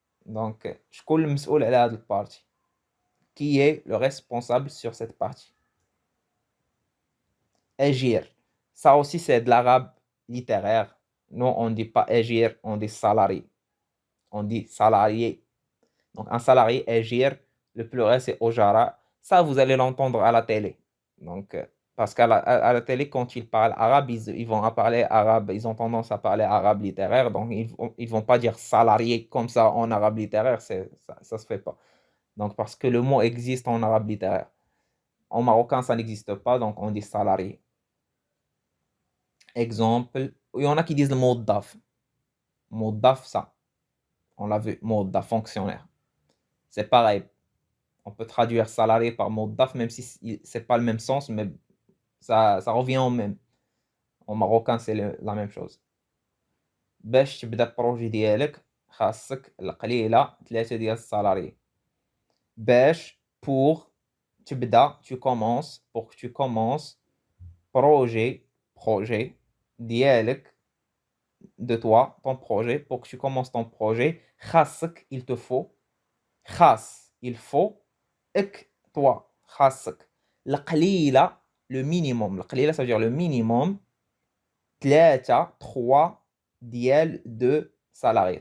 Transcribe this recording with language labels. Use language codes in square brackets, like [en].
[ar] Donc, شكون المسؤول على هذه البارتي? [fr] Qui est le responsable sur cette partie? Agir. Ça aussi, c'est de l'arabe littéraire. Nous, on ne dit pas agir, on dit salarié. On dit salarié. Donc, un salarié, agir, le pluriel, c'est ojara. Ça, vous allez l'entendre à la télé. Donc, parce à la télé, quand ils parlent arabe, ils vont parler arabe, ils ont tendance à parler arabe littéraire, donc ils vont pas dire salarié comme ça en arabe littéraire, ça se fait pas. Donc, parce que le mot existe en arabe littéraire. En marocain, ça n'existe pas, donc on dit salarié. Exemple, il y en a qui disent le mot daf. Mot daf, ça, on l'a vu, mot daf, fonctionnaire. C'est pareil. On peut traduire salarié par mot daf, même si c'est pas le même sens, mais ça revient au même. En marocain, c'est la même chose. [ar] باش تبدا البروجي ديالك خاصك القليله 3 ديال السالاري. باش [fr] pour [ar] تبدا [fr] tu commences pour que tu commences projet [ar] ديالك [fr] de toi ton projet pour que tu commences ton projet [ar] خاصك [fr] il te faut [ar] خاص [fr] il faut [ar] اك [fr] toi [ar] خاصك القليله [fr] le minimum [ar] القليله [fr] ça veut dire le minimum 3 dièles de salariés.